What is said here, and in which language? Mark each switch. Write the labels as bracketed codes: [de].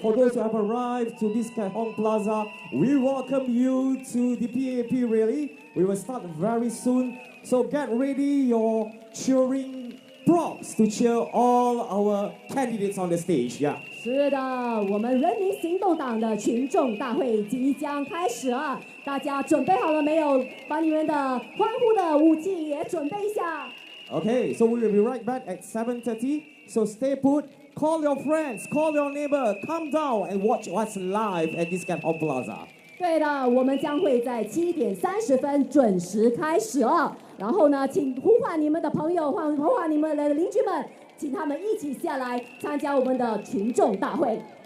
[en] For those who have arrived to this Hong Plaza, we welcome you to the PAP rally. We will start very soon. So get ready your cheering props to cheer all our candidates on the stage. Yeah. [zh] 是的，我们人民行动党的群众大会即将开始了，大家准备好了没有？把你们的欢呼的武器也准备一下。 [en] Okay, so we will be right back at 7:30. So stay put, call your friends, call your neighbor, come down and watch us live at this Hong Plaza. [zh] 对的，我们将会在7点30分准时开始了。然后呢，请呼唤你们的朋友，呼唤你们的邻居们，请他们一起下来参加我们的群众大会。